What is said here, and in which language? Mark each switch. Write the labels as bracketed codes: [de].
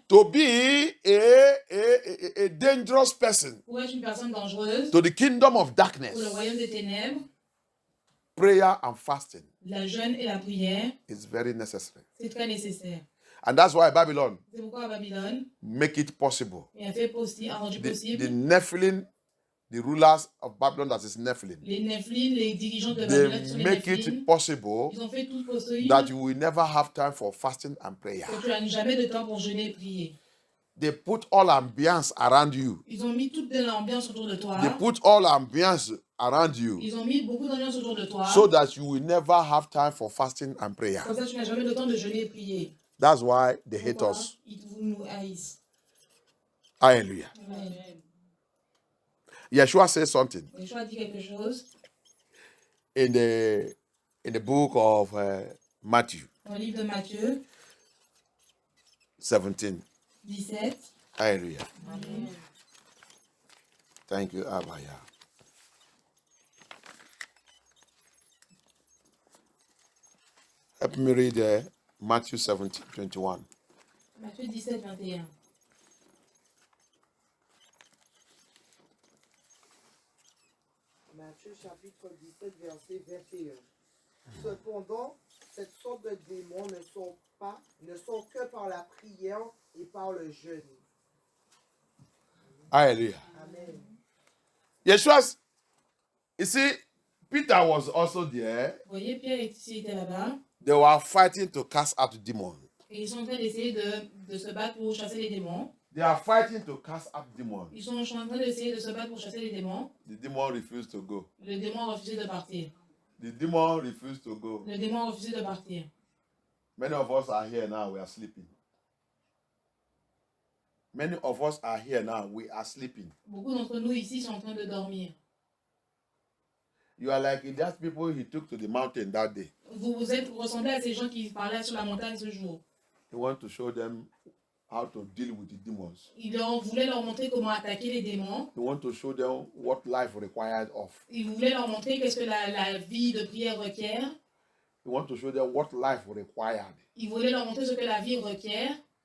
[en] to be a dangerous person [fr] pour être une personne dangereuse, [en] to the kingdom of [fr] pour le [en] darkness, [fr] royaume des ténèbres, [en] prayer and fasting [fr] la jeûne et la prière, [en] is very necessary. [fr] c'est très nécessaire. [en] And that's why Babylon [fr] C'est pourquoi à Babylone, [en] make it possible. [fr] il a fait a rendu [en] The [fr] possible [en] Nephilim, the rulers of Babylon, that is Nephilim, [fr] les Nephilim, les dirigeants de Babylone qui sont [en] they [fr] les [en] make [fr] Nephilim, [en] it possible [fr] ils ont fait tout possible [en] that you will never have time for fasting and prayer. [fr] que tu n'as jamais de temps pour jeûner et prier. [en] They put all ambience around you. [fr] Ils ont mis toute de l'ambiance autour de toi. [en] They put all ambience around you [fr] Ils ont mis beaucoup d'ambiance autour de toi. [en] so that you will never have time for fasting and prayer. [fr] Comme ça, tu n'as jamais le temps de jeûner et prier. [en] That's why they hate [fr] Pourquoi? [en] us. [fr] Ils nous haïssent. [en] Hallelujah. [fr] Amen. [en] Yeshua says something [fr] Yeshua dit quelque chose [en] in the book of Matthew [fr] dans le livre de Matthieu [en] 17. [fr] 17. [en] Hallelujah. [fr] Amen. [en] Thank you, Abaya. Help me read Matthew 17:21. [fr] Matthieu 17, 21. Matthieu chapitre 17, verset 21. Cependant, cette sorte de démons ne sont que par la prière et par le jeûne. [en] Hallelujah. [fr] Amen. [en] Yeshua, you see, Peter was also there. [fr] Vous voyez, Pierre était là-bas. [en] They were fighting to cast out demons. [fr] Et ils sont en train d'essayer de se battre pour chasser les démons. [en] They are fighting to cast out demons. [fr] Ils sont en train d'essayer de se battre pour chasser les démons. [en] The demon refused to go. [fr] Le démon a refusé de partir. [en] The demon refused to go. [fr] Le démon a refusé de partir. [en] Many of us are here now, we are sleeping. Many of us are here now, we are sleeping. [fr] Beaucoup d'entre nous ici sont en train de dormir. [en] You are like that people he took to the mountain that day. [fr] Vous ressemblez à ces gens qui parlaient sur la montagne ce jour. [en] He wanted to show them how to deal with the demons. [fr] Il voulait leur montrer comment attaquer les démons. [en] He wanted to show them what life required of. [fr] Il voulait leur montrer qu'est-ce que la vie de prière requiert. [en] He wanted to show them what life required. [fr] Il voulait leur montrer ce que la vie requiert,